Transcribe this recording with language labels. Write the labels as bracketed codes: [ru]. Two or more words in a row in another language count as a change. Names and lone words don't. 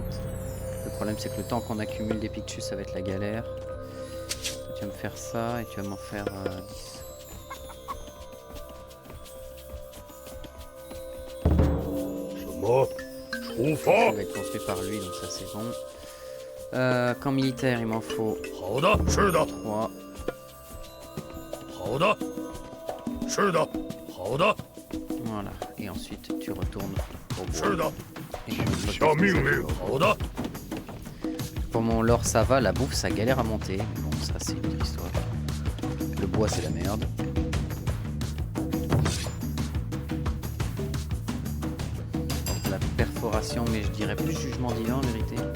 [fr] Le problème c'est que le temps qu'on accumule des pictures, ça va être la galère. Toi, tu vas me faire ça et tu vas m'en faire 10. Ça va être construit par lui, donc ça c'est bon. Camp militaire, il m'en faut [zh] 好的，是的， [fr] 3. [zh] 好的，是的，好的， [fr] Voilà. Et ensuite tu retournes au [zh] 是 [fr] bois. [zh] 的， [fr] Et [zh] 请下命令。好的， [fr] Pour mon lore ça va, la bouffe ça galère à monter. Mais bon, ça c'est une autre histoire. Le bois c'est la merde. Donc, la perforation, mais je dirais plus jugement divin en vérité.